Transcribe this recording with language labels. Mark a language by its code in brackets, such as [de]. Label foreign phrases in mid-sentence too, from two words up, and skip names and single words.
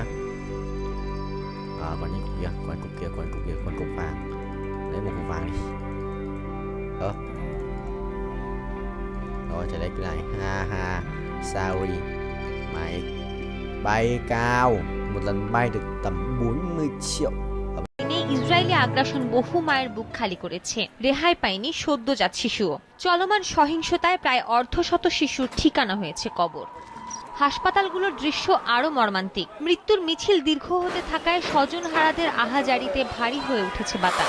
[vi] Còn những cục kia, con cục vàng. Lấy một cục vàng đi. Rồi chạy lấy cái này. Ha sorry. Mày bay cao, một lần bay được tầm 40 triệu. [bn] ইসরায়েলি আগ্রাসন বহু মায়ের বুক খালি করেছে। রেহাই পায়নি সদ্যজাত শিশুও। চলমান সহিংসতায় প্রায় অর্ধশত শিশুর ঠিকানা হয়েছে কবর। হাসপাতালগুলোর দৃশ্য আরো মর্মান্তিক। মৃত্যুর মিছিল দীর্ঘ হতে থাকায় স্বজনহারাদের আহাজারিতে ভারী হয়ে উঠেছে বাতাস।